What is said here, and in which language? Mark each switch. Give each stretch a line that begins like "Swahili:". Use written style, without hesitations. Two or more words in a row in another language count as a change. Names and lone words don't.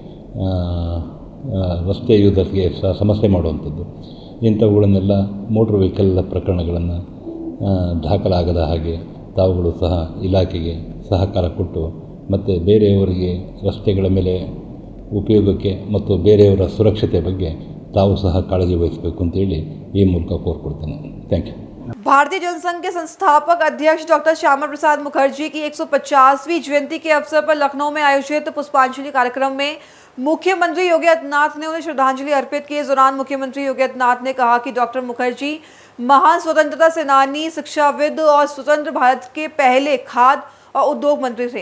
Kannada: ರಸ್ತೆ ಯೂಸರ್ಸ್ಗೆ ಸಮಸ್ಯೆ ಮಾಡುವಂಥದ್ದು, ಇಂಥವುಗಳನ್ನೆಲ್ಲ
English: motor vehicle
Kannada: ಪ್ರಕರಣಗಳನ್ನು ದಾಖಲಾಗದ ಹಾಗೆ ತಾವುಗಳು ಸಹ ಇಲಾಖೆಗೆ ಸಹಕಾರ ಕೊಟ್ಟು ಮತ್ತು ಬೇರೆಯವರಿಗೆ ರಸ್ತೆಗಳ ಮೇಲೆ ಉಪಯೋಗಕ್ಕೆ ಮತ್ತು ಬೇರೆಯವರ ಸುರಕ್ಷತೆ ಬಗ್ಗೆ ತಾವು ಸಹ ಕಾಳಜಿ ವಹಿಸಬೇಕು ಅಂತೇಳಿ ಈ ಮೂಲಕ ಕೋರ್ಕೊಡ್ತೇನೆ.
English: thank you.
Hindi: भारतीय जनसंघ के संस्थापक अध्यक्ष डॉक्टर श्यामा प्रसाद मुखर्जी की 150वीं जयंती के अवसर पर लखनऊ में आयोजित पुष्पांजलि कार्यक्रम में मुख्यमंत्री योगी आदित्यनाथ ने उन्हें श्रद्धांजलि अर्पित की। इस दौरान मुख्यमंत्री योगी आदित्यनाथ ने कहा कि डॉक्टर मुखर्जी महान स्वतंत्रता सेनानी, शिक्षाविद और स्वतंत्र भारत के पहले खाद्य और उद्योग मंत्री थे।